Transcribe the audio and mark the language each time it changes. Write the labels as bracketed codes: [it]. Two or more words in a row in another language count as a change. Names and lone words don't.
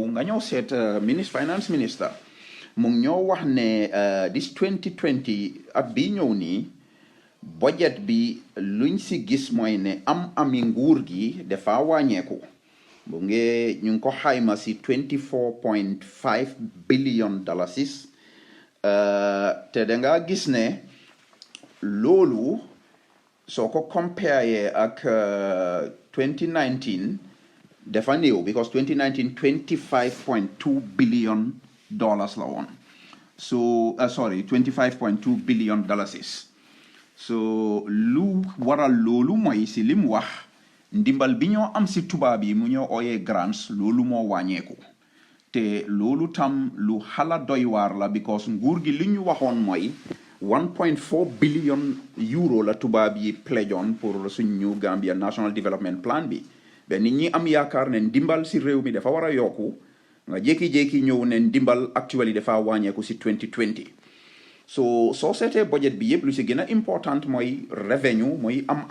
[wo] nga ñëw seet [en] finance minister [wo] mu ngi ñoo wax ne this 2020 at bii ñëw nii budget bi luñ si gis mooy ne ami nguur gi dafa wàññeeku bu ngee ñu ngi ko xayma si 24.5 [en] billion dollars [wo] te da nga gis ne loolu soo ko compare ak 2019 dafa néew [en] because 2019 25.2 billion dollars [wo] la woon so [en] 25.2 billion dollars [wo] so lu waral loolu mooy si lim wax ndimbal bi ñoo am si tubaab yi mu ñoo ooyee grants loolu moo wàññeeku te loolu tam lu xala doy waar la because nguur gi li ñu waxoon mooy 1.4 [en] billion euro [wo] la tubaab yi pledgeoon pour suñu Gambia National Development Plan bi ba nit ñi am yaakaar ne ndimbal si réew mi dafa war a yokku nga jékki-jékki ñëw ne ndimbal actually dafa wàññeeku si 2020 so soo seetee budget bi yëpp lu si gën a important mooy revenue mooy